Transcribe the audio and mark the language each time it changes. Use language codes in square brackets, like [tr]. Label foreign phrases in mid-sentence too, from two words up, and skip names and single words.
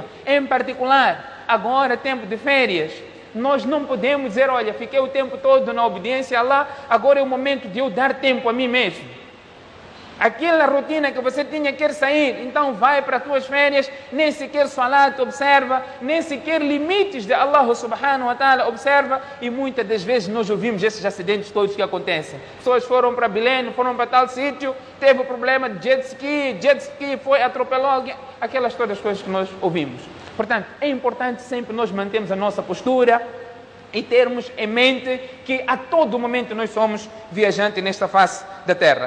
[pt] Em particular, agora, tempo de férias, nós não podemos dizer, olha, fiquei o tempo todo na obediência a Allah, agora é o momento de eu dar tempo a mim mesmo. Aquela rotina que você tinha quer sair, então vai para as tuas férias, nem sequer salat observa, nem sequer limites de Allah [ar] سبحانه وتعالى [pt] observa, e muitas das vezes nós ouvimos esses acidentes todos que acontecem. Pessoas foram para Belém, foram para tal sítio, teve o problema de [en] jet ski [pt] foi, atropelou alguém, aquelas todas as coisas que nós ouvimos. Portanto, é importante sempre nós mantermos a nossa postura e termos em mente que a todo momento nós somos viajantes nesta face da terra.